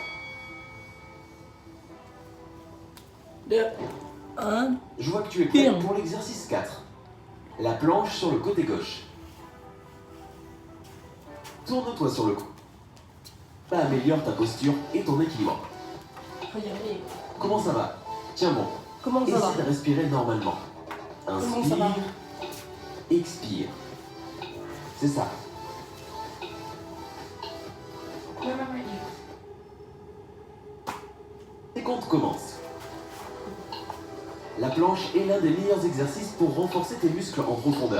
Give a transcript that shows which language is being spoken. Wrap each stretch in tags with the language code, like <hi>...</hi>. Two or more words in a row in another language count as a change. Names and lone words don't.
<th>เดี๋ยว</th> <fr>Je vois que tu es prêt pour l'exercice 4. La planche sur le côté gauche. Tourne-toi sur le cou. Ça améliore ta posture et ton équilibre.</fr> <th>พยายามอีก</th> <fr>Comment ça va? Tiens bon. Comment ça va? Essaie de respirer normalement. Comment ça va? Inspire. Expire. C'est ça.</fr> <th>ไม่อีก</th> <fr>Les comptes commencent. La planche est l'un des meilleurs exercices pour renforcer tes muscles en profondeur.</fr>